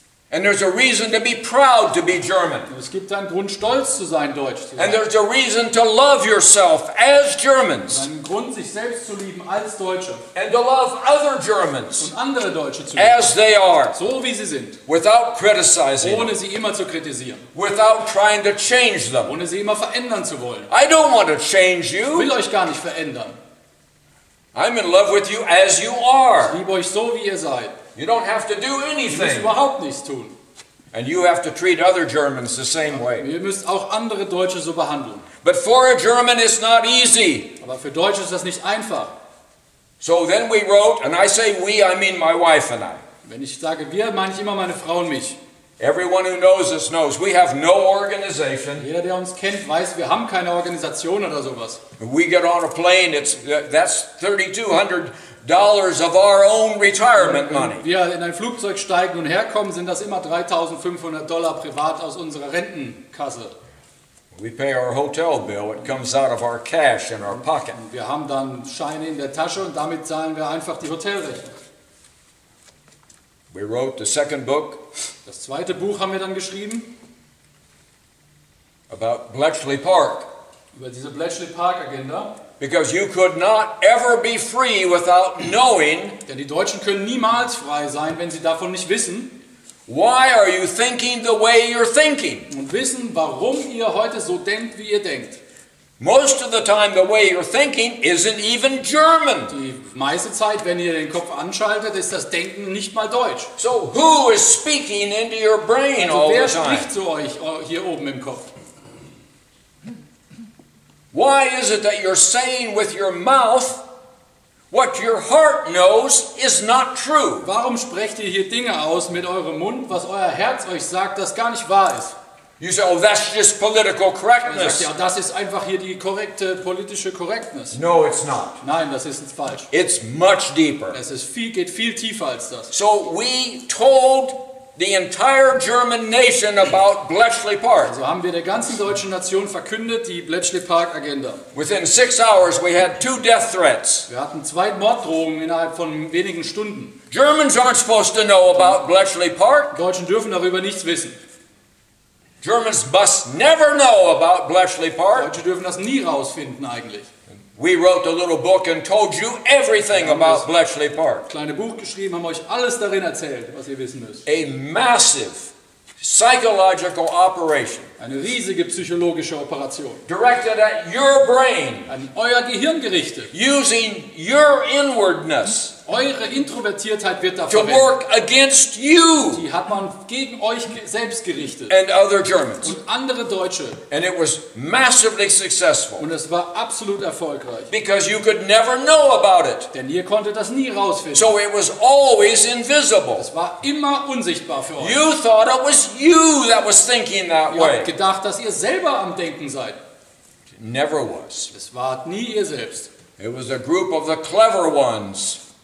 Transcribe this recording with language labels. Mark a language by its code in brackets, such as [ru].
[en] And there's a reason to be proud to be German. [de] Und es gibt einen Grund, stolz zu sein, Deutsch zu [en] And [de] sein. [en] there's a reason to love yourself as Germans. [de] Einen Grund, sich selbst zu lieben als Deutsche. [en] And to love other Germans [de] Und andere Deutsche zu lieben. [en] as they are, [de] So wie sie sind. [en] without criticizing them, [de] Ohne sie immer zu kritisieren. [en] without trying to change them. [de] Ohne sie immer verändern zu wollen. [en] I don't want to change [de] Ich [en] you. [de] will euch gar nicht verändern. [en] I'm in love with you as you [de] Ich [en] are. [de] liebe euch so, wie ihr seid. [en] You don't have to do [de] Ihr müsst [en] anything. [de] überhaupt nichts tun. [en] And you have to treat other Germans the same way. [de] Ihr müsst auch andere Deutsche so behandeln. [en] But for a German, it's not easy. [de] Aber für Deutsche ist das nicht einfach. [en] So then we wrote, and I say we, I mean my wife and I. [de] Wenn ich sage wir, meine ich immer meine Frau und mich. [en] Everyone who knows us knows we have no organization. [de] Jeder, der uns kennt, weiß, wir haben keine Organisation oder sowas. [en] When we get on a plane, that's $3,200 of our own retirement money. [de] Wenn wir in ein Flugzeug steigen und herkommen, sind das immer $3.500 privat aus unserer Rentenkasse. [en] We pay our hotel bill. It comes out of our cash in our pocket. [de] Und wir haben dann Scheine in der Tasche und damit zahlen wir einfach die Hotelrechnung. [en] We wrote the second book [de] Das zweite Buch haben wir dann geschrieben [en] about Bletchley Park. [de] über diese Bletchley Park Agenda. [en] Because you could not ever be free without knowing [de] Denn die Deutschen können niemals frei sein, wenn sie davon nicht wissen [en] why are you thinking the way you're thinking. [de] und wissen, warum ihr heute so denkt, wie ihr denkt. [en] Most of the time the way you're thinking isn't even German. [de] Die meiste Zeit, wenn ihr den Kopf anschaltet, ist das Denken nicht mal Deutsch. [en] So who is speaking into your brain [de] Also [en] all [de] wer [en] the time? [de] spricht zu euch hier oben im Kopf? [en] Why is it that you're saying with your mouth what your heart knows is not true? [de] Warum sprecht ihr hier Dinge aus mit eurem Mund, was euer Herz euch sagt, das gar nicht wahr ist? [en] You say, oh, that's just political [de] Ihr sagt, [en] correctness. [de] ja, das ist einfach hier die korrekte politische Correctness. [en] No, it's not. [de] Nein, das ist falsch. [en] It's much deeper. [de] Es ist geht viel tiefer als das. [en] So we told the entire German nation about Bletchley Park. [de] So haben wir der ganzen deutschen Nation verkündet, die Bletchley Park Agenda. [en] Within 6 hours, we had 2 death threats. [de] Wir hatten 2 Morddrohungen innerhalb von wenigen Stunden. [en] Germans aren't supposed to know about Bletchley Park. [de] Die Deutschen dürfen darüber nichts wissen. [en] Germans must never know about Bletchley Park. [de] Deutsche dürfen das nie rausfinden eigentlich. [en] We wrote a little book and told you everything about Bletchley Park. [de] Kleine Buch geschrieben, haben euch alles darin erzählt, was ihr wissen müsst. [en] A massive psychological operation [de] Eine riesige psychologische Operation. [en] directed at your brain, [de] An euer Gehirn gerichtet. [en] using your inwardness [de] Eure Introvertiertheit wird da [en] to [de] verwendet. [en] work against you [de] Die hat man gegen euch selbst gerichtet. [en] and other Germans. [de] Und andere Deutsche. [en] And it was massively successful [de] Und es war absolut erfolgreich. [en] because you could never know about it. [de] Denn ihr konntet das nie rausfinden. [en] So it was always invisible. [de] Es war immer unsichtbar für euch. [en] You thought it was you that was thinking that [de] Ihr habt [en] way. [de] gedacht, dass ihr selber am Denken seid. [en] It never was. [de] Es war nie ihr selbst. [en] It was a group of the clever ones